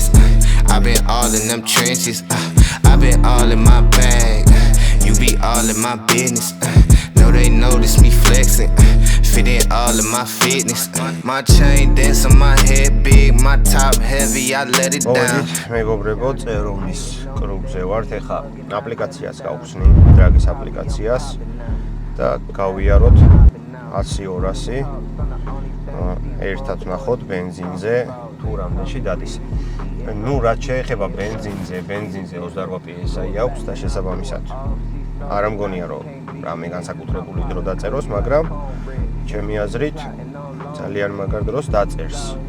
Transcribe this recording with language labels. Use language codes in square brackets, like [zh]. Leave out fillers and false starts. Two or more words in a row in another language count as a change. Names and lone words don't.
[en] I've been all in them trenches. I've been all in my bag. You be all in my business. Know they notice me flexing. Fit in all of my fitness. My chain dance on my head big, my top heavy, I let it down. [ka] მეგობრებო, წეროვნის კლუბზე ვართ, ეხლა აპლიკაციას გავხსნი, დრაგის აპლიკაციას და გავიაროთ 100-200. ერთად ნახოთ ბენზინზე თუ რამდენში დადის. ნუ რაც შეეხება ბენზინზე 28 PSI აქვს და შესაბამისად არ მგონია რომ რამე განსაკუთრებული დრო დაწეროს, მაგრამ ჩემი აზრით ძალიან მაგარ დროს დაწერს.